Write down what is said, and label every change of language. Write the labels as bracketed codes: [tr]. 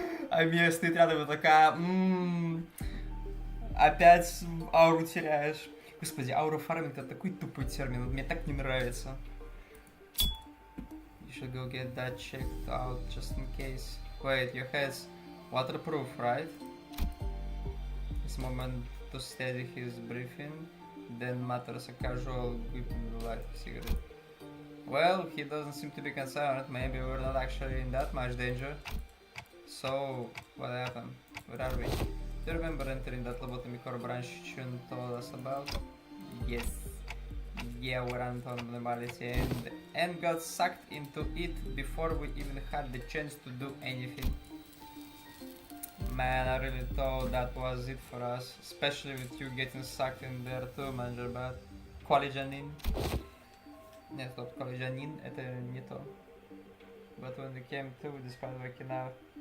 [ru] А Мия стоит рядом и такая, опять ауру теряешь. Господи, аура фарминг это такой тупой термин, мне так не нравится. [en] You should go get that checked out just in case. Wait, your head's waterproof, right? This moment to steady his breathing, then mutters a casual whip in the light of a cigarette. Well, he doesn't seem to be concerned. Maybe we're not actually in that much danger. So, what happened? Where are we? Do you remember entering that lobotomy core branch Chun told us about? Yes. Yeah, we ran into normality and got sucked into it before we even had the chance to do anything. Man, I really thought that was it for us, especially with you getting sucked in there too, Manager Bad. [ru] Колледжанин. Нет, стоп, колледжанин это не то. [en] But when we came to, despite waking up.